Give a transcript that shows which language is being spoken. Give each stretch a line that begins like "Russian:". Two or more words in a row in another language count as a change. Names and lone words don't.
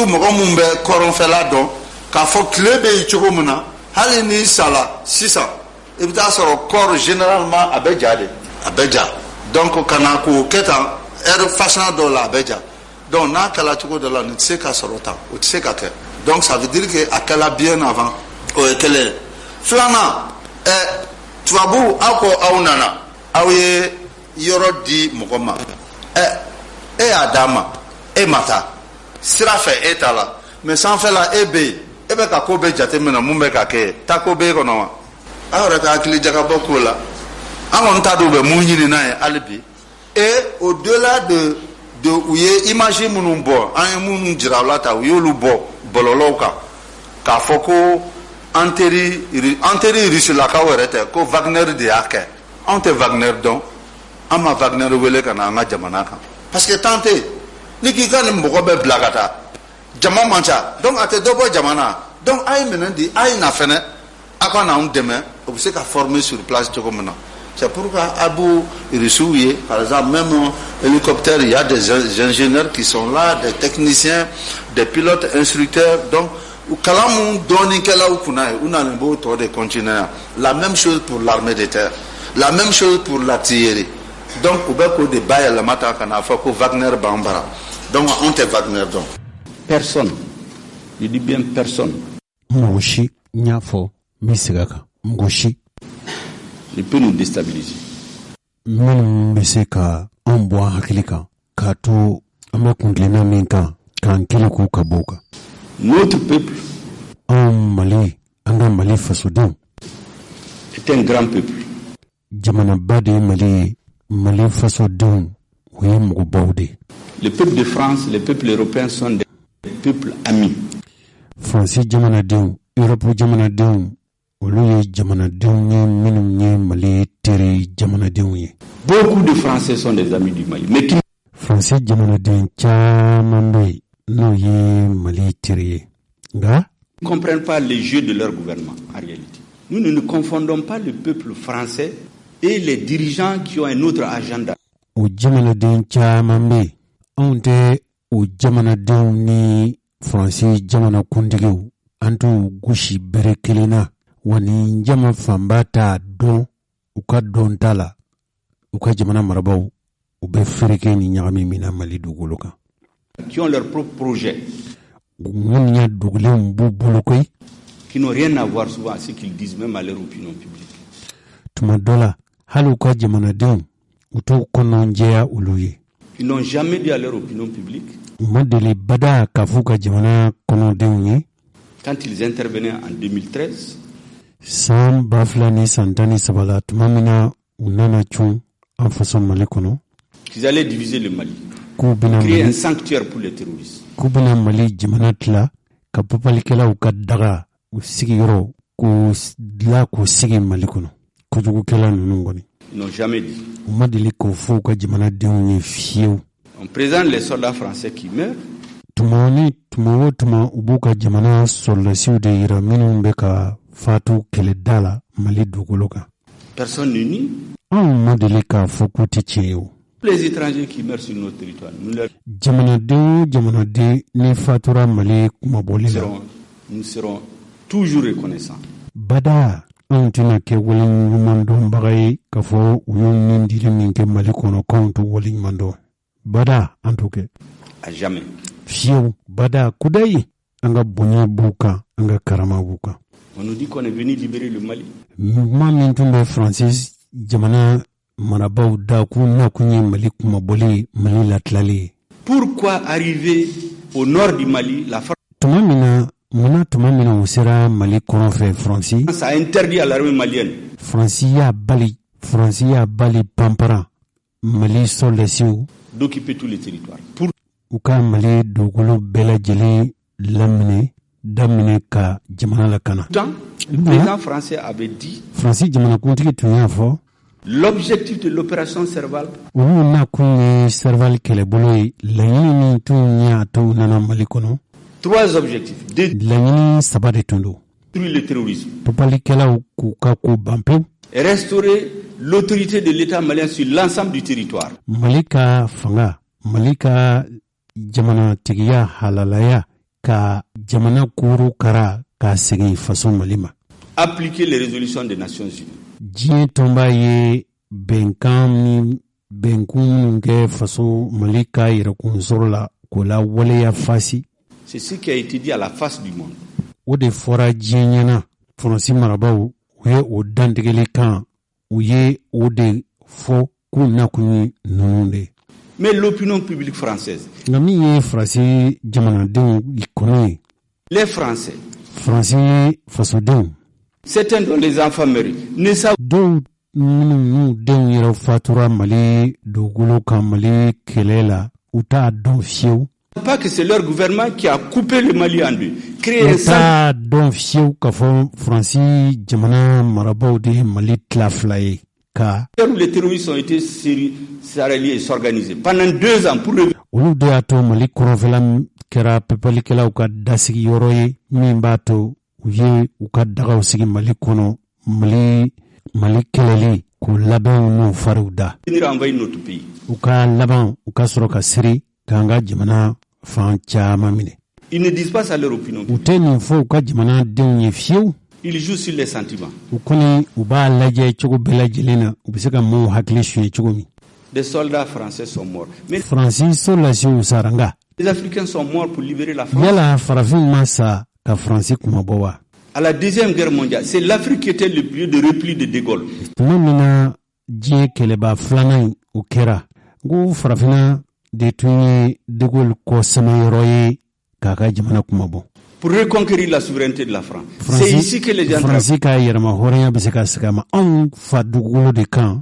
Bambara: mɔgɔ mun bɛ kɔrɔnfɛla dɔn k'a fɔ tile bɛ yen cogo min na hali n'i sala sisan i bɛ taa sɔrɔ
French: corps généralement
Bambara: a bɛ ja de a bɛ ja donc ka na k'o kɛ tan
French: heure façon
Bambara: dɔw la a bɛ ja donc n'a kɛla cogo dɔ la nin tɛ se ka sɔrɔ tan o tɛ se ka kɛ
French: donc ça veut dire que
Bambara: a kɛla
French: bien avant
Bambara: o ye kelen ye filanan tubabu aw ko aw nana aw ye yɔrɔ di mɔgɔ ma e y'a d'a ma e ma taa sira fɛ e t'a la mais sanfɛla e bɛ yen e bɛ ka ko bɛɛ jateminɛ mun bɛ ka kɛ taa ko b'e kɔnɔ wa aw yɛrɛ ka hakili jagabɔ k'o la an kɔni t'a dɔn u bɛ mun ɲini n'a ye hali bi
French: et au delà de
Bambara: u ye image minnu bɔ an ye minnu jira u la ta u y'olu bɔ bɔlɔlɔw kan k'a fɔ ko an teri rusilakaw yɛrɛ tɛ ko Wagner de y'a kɛ anw tɛ Wagner dɔn an ma Wagner wele ka na an ka jamana kan
French: parce que temps
Bambara: tɛ yen ni k'i ka nin mɔgɔ bɛɛ bila ka taa jama man ca donc a tɛ dɔ bɔ jamana na donc a ye minɛn di a ye na fɛnɛ a ka n'anw dɛmɛ o bɛ se ka
French: former sur place
Bambara: cogo min na
French: c'est pourquoi
Bambara: a b'u rusiw ye
French: par exemple même hélicoptère il y a des ingénieurs qui sont là des techniciens des pilotes instructeurs donc
Bambara: kalan mun dɔɔninkɛlaw kunna ye u nalen b'o tɔ de continuer yan
French: la même chose pour l'armée de terre la même chose pour l'artillerie donc
Bambara: u bɛ k'o de bayɛlɛma ta ka n'a fɔ ko Wagner b'an bara donc anw tɛ Wagner dɔn.
French: Personne, je dis bien personne.
Bambara: Mɔgɔ si n y'a fɔ n bɛ segin a kan mɔgɔ si.
French: ne peut nous déstabiliser.
Bambara: minnu bɛ se ka an bɔ an hakili kan k'a to an bɛ kuntilenna min kan k'an kelen k'u ka bɔ o kan.
French: Notre peuple
Bambara: Mali, an ka Mali fasodenw
French: est un grand peuple.
Bambara: Jamanaba de ye Mali ye, Mali fasodenw o ye mɔgɔbaw de.
French: Le peuple de France, les peuples européens sont des peuples amis.
Bambara: Fransi jamanadenw, Europe jamanadenw olu ye jamanadenw ye minnu ye Mali teri jamanadenw ye.
French: Beaucoup de Français sont des amis du Mali, mais qui
Bambara: Français jamanaden caman bɛ n'o ye Mali teri ye. Nka
French: ne comprennent pas les jeux de leur gouvernement en réalité. Nous ne confondons pas le peuple français et les dirigeants qui ont un autre agenda.
Bambara: o jamanaden caman bɛ anw tɛ o jamanadenw ni Faransi jamana kuntigiw an t'u gosi bere kelen na wa ni jama fanba t'a dɔn u ka dɔn ta la u ka jamana marabaw u bɛ fereke ni ɲagami min na Mali dugukolo kan.
French: Qui ont leur propre projet.
Bambara: Minnu ya dogolenw b'u bolo koyi.
French: Qui n'ont rien à voir souvent à ce qu'ils disent même à leur opinion publique.
Bambara: Tuma dɔ la hali u ka jamanadenw u t'u kɔnɔ jɛya olu ye.
French: Ils n'ont jamais dit à leur opinion publique.
Bambara: U ma deli bada k'a fɔ u ka jamana kɔnɔdenw ye.
French: Quand ils intervenaient en 2013.
Bambara: San 2013 la tuma min na u nana cun an faso Mali kɔnɔ.
French: Qu'ils allaient diviser le Mali. Créer un sanctuaire pour les terroristes.
Bambara: K'u bɛna Mali jamana tila ka papalikɛlaw ka daga u sigiyɔrɔ k'u dilan k'u sigi Mali kɔnɔ. Kojugukɛla ninnu kɔni.
French: Ils n'ont jamais dit.
Bambara: U ma deli k'o fɔ u ka jamanadenw ye fiyewu.
French: On présente les soldats français qui meurent.
Bambara: Tuma o tuma u b'u ka jamana sɔrɔdasiw de yira minnu bɛ ka fatu kɛlɛda la Mali dugukolo kan.
French: Personne ne nie.
Bambara: Anw ma deli k'a fɔ k'u tɛ tiɲɛ ye o.
French: Les étrangers qui meurent sur notre territoire,
Bambara: jamanaden ni fatura Mali kumabɔli la.
French: Nous serons toujours reconnaissants.
Bambara: Bada anw tɛna kɛ waleɲuman dɔnbaga ye k'a fɔ u y'u nin dili min kɛ Mali kɔnɔ k'anw t'u waleɲuman dɔn. Bada an t'o kɛ.
French: À jamais.
Bambara: Fiyewu bada kudayi an ka bonya b'u kan an ka karama b'u kan.
French: On nous dit qu'on est venu libérer le Mali.
Bambara: Maa min tun bɛ Faransi jamana marabaw da k'u na kun ye Mali kumabɔli Mali latilali ye.
French: Pourquoi arriver au nord du Mali la France
Bambara: tuma min na u sera Mali kɔrɔ fɛ Faransi.
French: Ça a interdit à l'armée malienne.
Bambara: Faransi y'a bali panpara Mali soldasiw
French: d'occuper tous les territoires. Pour
Bambara: u ka Mali dugukolo bɛɛ lajɛlen daminɛ ka jamana lakana.
French: Le président français avait dit.
Bambara: Faransi jamanakuntigi tun y'a fɔ.
French: L'objectif de l'opération Serval.
Bambara: Olu na kun ye Serval kɛlɛbolo ye laɲini min tun y'a to u nana Mali kɔnɔ.
French: 3 objectifs.
Bambara: Laɲini 3 de tun don.
French: Détruire le terrorisme.
Bambara: Papalikɛlaw k'u ka ko ban pewu.
French: Restaurer l'autorité de l'État malien sur l'ensemble du territoire.
Bambara: Mali ka fanga, Mali ka jamanatigiya halalaya ka jamana kuru kara ka segin faso Mali ma.
French: Appliquer les résolutions des Nations Unies.
Bambara: Diɲɛ tɔnba ye bɛnkan minnu kɛ faso Mali ka yɛrɛkun sɔrɔ la k'o la waleya fasi.
French: C'est ce qui a été dit à la face du monde.
Bambara: O de fɔra diɲɛ ɲɛna Faransi marabaw u ye o dantigɛli kan u ye o de fɔ k'u nakun ye ninnu de.
French: Mais l'opinion publique française.
Bambara: Nka min ye Faransi jamanadenw kɔnɔ ye.
French: Les Français.
Bambara: Faransi fasodenw.
French: Certains dont les enfants meurent ne savent
Bambara: dɔw minnu denw yɛrɛ fatura Mali dugukolo kan Mali kɛlɛ la u t'a dɔn fiyewu.
French: Pas que c'est leur gouvernement qui a coupé le Mali en deux.
Bambara: U t'a dɔn fiyewu k'a fɔ Faransi jamana marabaw de Mali tila fila ye ka.
French: Les terroristes ont été s'arrêter et s'organiser pendant 2 ans pour le.
Bambara: Olu de y'a to Mali kɔrɔnfɛla kɛra pepelikɛlaw ka dasigi yɔrɔ ye min b'a to u ye u ka dagaw sigi Mali kɔnɔ Mali kɛlɛli k'u labɛnw n'u fariw da. U ka laban u ka sɔrɔ ka siri k'an ka jamana fan caman minɛ.
French: Ils ne disent pas à leur opinion.
Bambara: U tɛ nin fɔ u ka jamana denw ye fiyewu.
French: Ils jouent sur les sentiments.
Bambara: U kɔni u b'a lajɛ cogo bɛɛ lajɛlen na u bɛ se ka maaw hakili suɲɛ cogo min.
French: Des soldats français sont morts. Mais
Bambara: Faransi soldasiw sara nka.
French: Les Africains sont morts pour libérer la France.
Bambara: Yala farafin ma sa ka Faransi kumabɔ wa.
French: À la Deuxième Guerre mondiale, c'est l'Afrique qui était le lieu de repli de De Gaulle.
Bambara: Tuma min na diɲɛ kɛlɛba filanan o kɛra n ko farafina de tun ye De Gaulle kɔ samayɔrɔ ye k'a ka jamana kumabɔ.
French: Pour reconquérir la souveraineté de la France. C'est ici que les gens
Bambara: Faransi ka yɛrɛma hɔrɔnya bɛ se ka segin a ma anw fa dugukolo de kan.